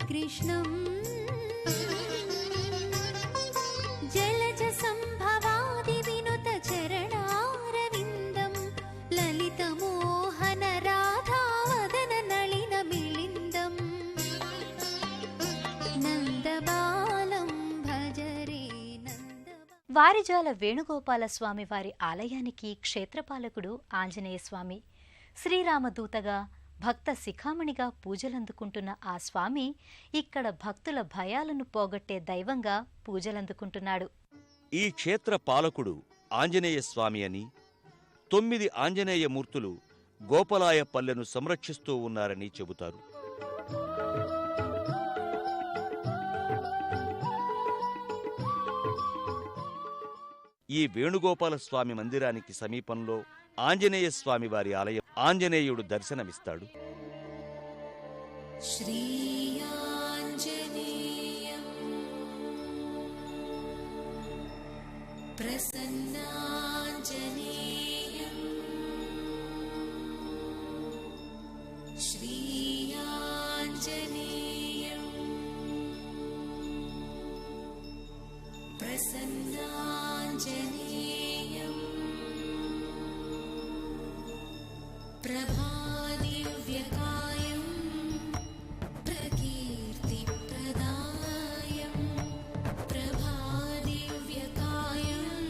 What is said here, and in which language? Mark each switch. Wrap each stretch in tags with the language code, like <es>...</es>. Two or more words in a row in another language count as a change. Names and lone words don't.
<sa>कृष्णम् जलज संभवादि विनुत चरणारविन्दं ललितमोहन राधावदन नलिन मिलिन्दं नन्दबालं भजरे</sa> <te>వారిజాల వేణుగోపాల స్వామి వారి ఆలయానికి క్షేత్రపాలకుడు ఆంజనేయ స్వామి. శ్రీరామదూతగా భక్త శిఖామణిగా పూజలందుకుంటున్న ఆ స్వామి ఇక్కడ భక్తుల భయాలను పోగొట్టే దైవంగా పూజలందుకుంటున్నాడు. ఈ క్షేత్ర పాలకుడు ఆంజనేయ స్వామి అని, 9 ఆంజనేయ మూర్తులు గోపలాయపల్లెను సంరక్షిస్తూ ఉన్నారని చెబుతారు. ఈ వేణుగోపాల స్వామి మందిరానికి సమీపంలో ఆంజనేయ స్వామి వారి ఆలయం. ఆంజనేయుడు దర్శనమిస్తాడు.</te> <sa>श्रीयाञ्जनेयं प्रसन्नाञ्जनेयं श्रीयाञ्जनेयं प्रसन्नाञ्जनेयं प्रभादिव्यकायं प्रकीर्तिप्रदायं प्रभादिव्यकायं</sa>